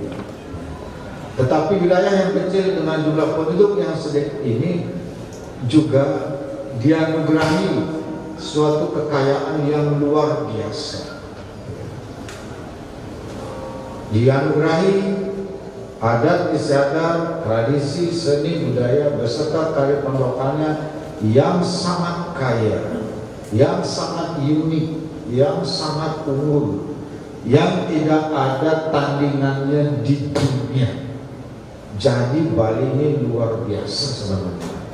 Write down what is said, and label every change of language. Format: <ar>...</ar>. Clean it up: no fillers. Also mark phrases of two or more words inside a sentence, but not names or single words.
<id>Tetapi wilayah yang kecil dengan jumlah penduduk yang sedikit ini juga dianugerahi suatu kekayaan yang luar biasa. Dianugerahi adat istiadat, tradisi, seni, budaya beserta kearifan lokalnya yang sangat kaya, yang sangat unik, yang sangat unggul, yang tidak ada tandingannya di dunia. Jadi Bali ini luar biasa sebenarnya.</id>